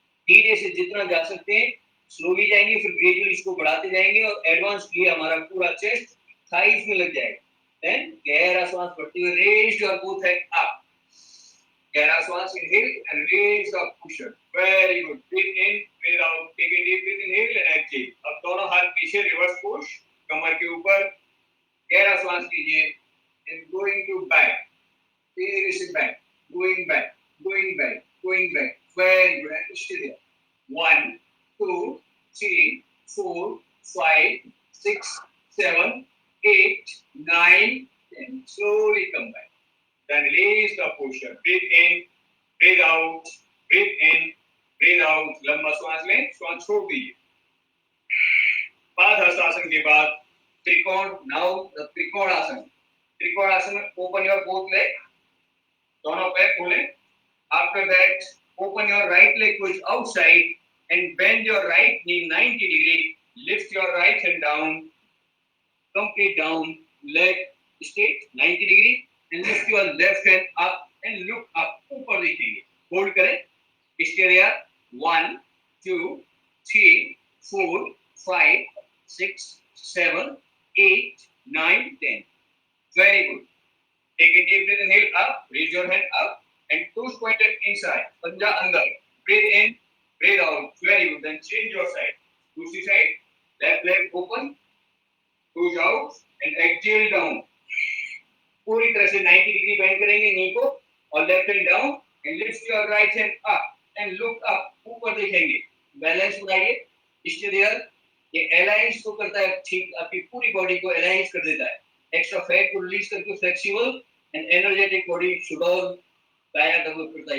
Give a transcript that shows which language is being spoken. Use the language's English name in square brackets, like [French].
[Hindi] धीरे से जितना जा सकते हैं स्लोली जाएंगे, फिर ग्रेजुअली इसको बढ़ाते जाएंगे और एडवांस लिए हमारा पूरा चेस्ट थाइस में लग जाएगा. [English] then [Hindi] गहरा सांस भरते हुए [English] Raise your both hand up. गहरा सांस inhale and raise the pusher. Very good. Breathe in, breathe out. Take a deep breath inhale and exhale. [Hindi] अब दोनों हाथ पीछे रिवर्स पुश, कमर के ऊपर. गहरा सांस लीजिए [English] and going to back. Here is back. Going back. Going back. Going back. Very good. And stay there. 1, 2, 3, 4, 5, 6, 7, 8, 9, 10. Slowly come back. Then release the posture. Breathe in. Breathe out. Breathe in. Breathe out. [Hindi] लंबा सांस लें. सांस छोड़ दीजिए. पादहस्तासन के बाद त्रिकोण. Now the trikonasana. Trikonasana में [English] Open your both leg. [Hindi] दोनों पैर खोलें. [English] After that open your right leg push outside and bend your right knee 90 degree. Lift your right hand down. Complete down. Leg straight 90 degree and lift your left hand up and look up. [Hindi] ऊपर देखेंगे. Hold करें. [English] Stay there. 1, 2, 3, 4, 5, 6, 7, 8, 9, 10. Very good. Take a deep breath. Inhale up. Raise your hand up and toes pointed inside. [Hindi] पंजा अंदर. [English] Breathe in. Breathe out. Very good. Then change your side. दूसरी side. Left leg open. Toes out and exhale down. [Hindi] पूरी तरह से 90 degree bend करेंगे नी को [English] और left hand down and lift your right hand up and look up. [Hindi] ऊपर देखेंगे. Balance बनाइए. [English] Stay there. [Hindi] ये अलाइंस को करता है ठीक, आपकी पूरी बॉडी को अलाइंस कर देता है. एक्स्ट्रा फैट को रिलीज करके flexible and energetic body sugar काया डेवलप करता है.